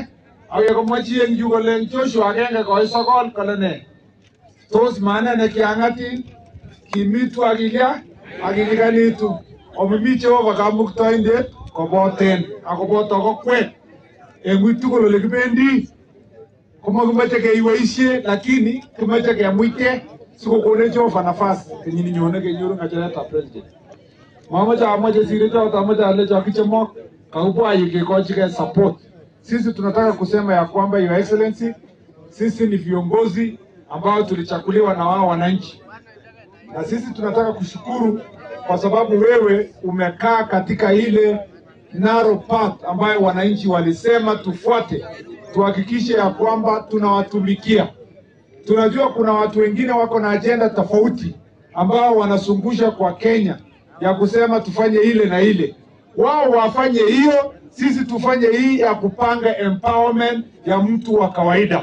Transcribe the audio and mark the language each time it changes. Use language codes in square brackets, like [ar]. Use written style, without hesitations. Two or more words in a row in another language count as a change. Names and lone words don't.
[kln] akekomwachi eng yu kole Joshua 1:9 kole ne tos maana nekiang'atin kimitu akilia akilikanitu omimi Jehova kamuktoindet koboten akoboto kokwet eng ui tugul ole kibendi komakimache keiboishe, lakini kimache kemuite sikokone Jehova nafasi kenyini nyone kenyoru ng'acheretab president. Amache siri choto, amache alecho kichemok kakubwa yu kekochike support. [sw] Sisi tunataka kusema ya kwamba [en] Your Excellency, [sw] sisi ni viongozi ambao tulichaguliwa na wao wananchi, na sisi tunataka kushukuru kwa sababu wewe umekaa katika ile [en] narrow path [sw] ambayo wananchi walisema tufuate, tuhakikishe ya kwamba tunawatumikia. Tunajua kuna watu wengine wako na agenda tofauti ambao wanasumbusha kwa Kenya ya kusema tufanye ile na ile. Wao wafanye hiyo, sisi tufanye hii ya kupanga empowerment ya mtu wa kawaida.